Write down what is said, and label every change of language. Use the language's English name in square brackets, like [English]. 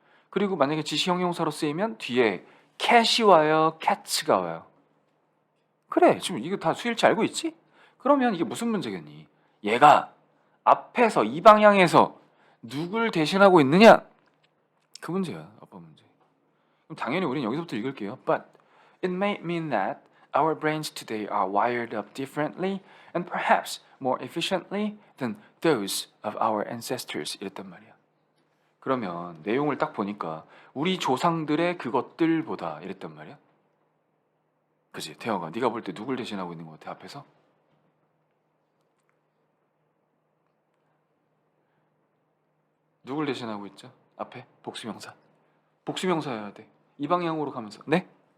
[Korean] 그리고 만약에 지시 형용사로 쓰이면 뒤에 cat이 와요, cat가 와요. 그래, 지금 이거 다 수일치 알고 있지? 그러면 이게 무슨 문제겠니? 얘가 앞에서 이 방향에서 누굴 대신하고 있느냐? 그 문제야, 아빠 문제. 그럼 당연히 우리는 여기서부터 읽을게요. [English] But it may mean that our brains today are wired up differently and perhaps more efficiently than those of our ancestors. [Korean] 이랬단 말이야. 그러면 내용을 딱 보니까 우리 조상들의 그것들보다 이랬단 말이야. 그지? 태영아, 네가 볼 때 누굴 대신하고 있는 것 같아 앞에서? 누굴 대신하고 있죠? 앞에 복수명사. 복수명사여야 돼. 이 방향으로 가면서. 네?